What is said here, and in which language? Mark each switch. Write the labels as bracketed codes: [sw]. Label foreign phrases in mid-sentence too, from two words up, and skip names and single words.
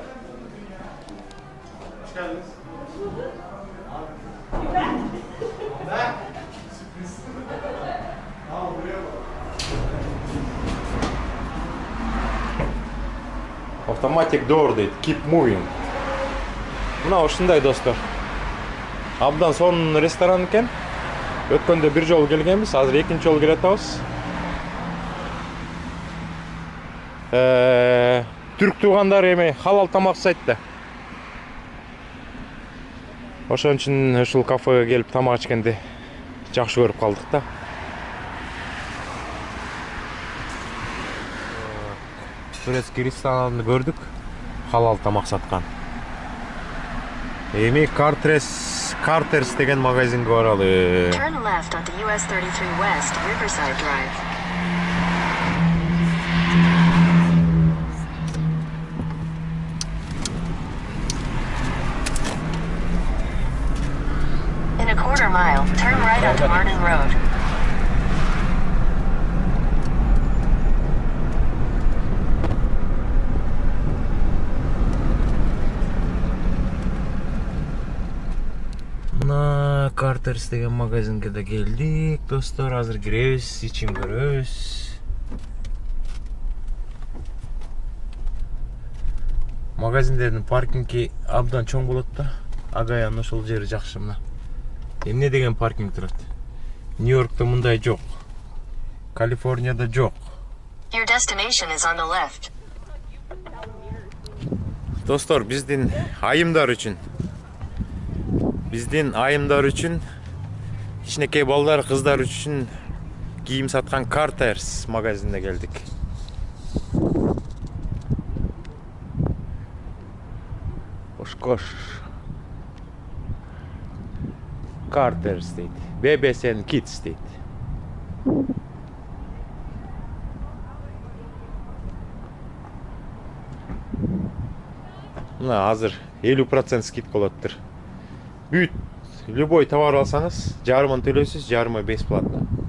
[en] Automatic door deydi. Keep moving. [ky] Mına ушундай достор. Абдан сонун ресторан экен. Өткөндө бир жолу келгенбиз, азыр экинчи жолу келе атабыз. Türk tuğanдар эми халал тамак жасайт да. Ошон үчүн ушул кафеге келип тамак ичкенди жакшы көрүп калдык да. Турецкий ресторанды көрдүк. Халал тамак саткан. Эми Carter's деген магазинге баралы. [en] Turn left onto US 33 West, Riverside Drive. In a quarter mile, turn right onto Martin Road. [ky] Мына Carter's деген магазинге да келдик, достор. Азыр киребиз, ичин көрөбүз. Магазиндердин паркинги абдан чоң болот да. Агаян ошол жери жакшы мына. Эмне деген паркинг турат? Нью-Йоркто мындай жок. Калифорнияда жок. [en] Your destination is on the left. [ky] Достор, биздин айымдар үчүн кичинекей балдар, кыздар үчүн кийим саткан Carter's магазинине келдик. Кош. Carter's дейт. Babies and Kids дейт. Мына азыр 50% скидка болоттур. Бүт [ru] любой товар [ky] алсаңыз, жарымын төлөйсүз, жарымы бесплатно.